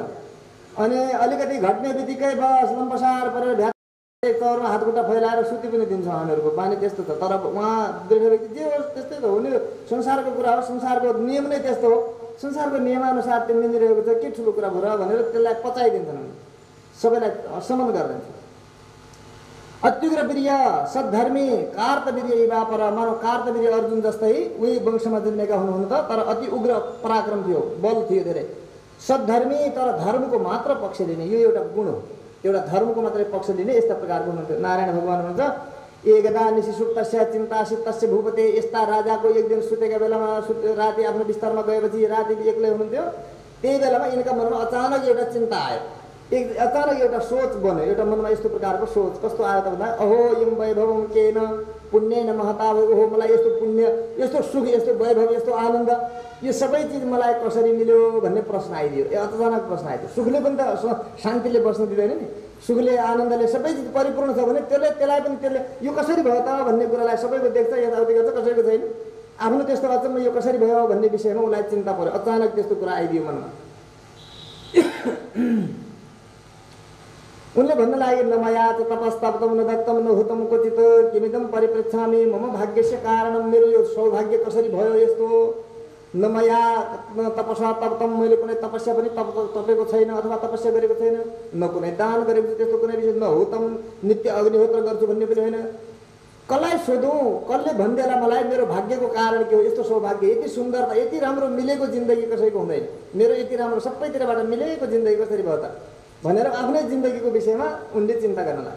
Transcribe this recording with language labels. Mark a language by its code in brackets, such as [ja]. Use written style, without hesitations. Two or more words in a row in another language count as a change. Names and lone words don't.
[ne] अनि अलिकति घट्ने बित्तिकै बस लम्बसार परेर चौरमा हातखुट्टा फैलाएर सुति पनि दिन्छौँ। हामीहरूको बानी त्यस्तो छ। तर उहाँ दृढ व्यक्ति जे होस् त्यस्तै त हो नि, संसारको कुरा हो, संसारको नियम नै त्यस्तो हो। संसारको नियमअनुसार त्यो मिलिरहेको छ, के ठुलो कुरा भयो भनेर त्यसलाई पचाइदिन्छन्, सबैलाई समन गरिदिन्छ। [sa] अत्युग्र वीर्य सद्धर्मी कार्तवीर्य इवापर, [ne] मानव कार्तवीर्य अर्जुन जस्तै उही वंशमा जन्मेका हुनुहुन्न त, तर अति उग्र पराक्रम थियो, बल थियो धेरै। सद्धर्मी, तर धर्मको मात्र पक्ष लिने, यो एउटा गुण हो। एउटा धर्मको मात्रै पक्ष लिने यस्ता प्रकारको हुनुहुन्थ्यो। नारायण भगवान हुनुहुन्छ [sa] एकदा निशि सुप्तस्य चिन्तासितस्य भूपते। [ne] यस्ता राजाको एक दिन सुतेका बेलामा, राति आफ्नो बिस्तारमा गएपछि राति एक्लै हुनुहुन्थ्यो। त्यही बेलामा यिनका मनमा अचानक एउटा चिन्ता आयो, अचानक एउटा सोच बन्यो। एउटा मनमा यस्तो प्रकारको सोच कस्तो आयो त भन्दा, [sa] अहो यम वैभवम केन पुण्येन महता, [ne] ओहो मलाई यस्तो पुण्य, यस्तो सुख, यस्तो वैभव, यस्तो आनन्द, यो सबै चिज मलाई कसरी मिल्यो भन्ने प्रश्न आइदियो। अचानक प्रश्न आइदियो। सुखले पनि त शान्तिले बस्न दिँदैन नि। सुखले आनन्दले सबै चिज परिपूर्ण छ भने त्यसलाई पनि त्यसले यो कसरी भयो त भन्ने कुरालाई सबैको देख्छ, यताउति गर्छ, कसैको छैन। आफ्नो त्यस्तो अचम्म यो कसरी भयो भन्ने विषयमा उसलाई चिन्ता पर्यो। अचानक त्यस्तो कुरा आइदियो मनमा। उनले भन्न लागे [sa] नमया च तपस्तप्तम न दत्तम न हुतम क्वचित किमिदम परिपृच्छामि मम भाग्यस्य कारणम, [ne] मेरो यो सौभाग्य कसरी भयो यस्तो। [sa] नमया तपसा तप्तम, [ne] मैले कुनै तपस्या पनि तपेको छैन अथवा तपस्या गरेको छैन, न कुनै दान गरेको त्यस्तो कुनै विषय, [sa] न हुतम [ne] नित्य अग्निहोत्र गर्छु भन्ने पनि होइन। कसलाई सोधौँ, कसले भनिदिएला मलाई मेरो भाग्यको कारण के हो, यस्तो सौभाग्य, यति सुन्दरता, यति राम्रो मिलेको जिन्दगी कसैको हुँदैन। मेरो यति राम्रो सबैतिरबाट मिलेको जिन्दगी कसरी भयो त भनेर आफ्नै जिन्दगीको विषयमा उनले चिन्ता गर्न लागे।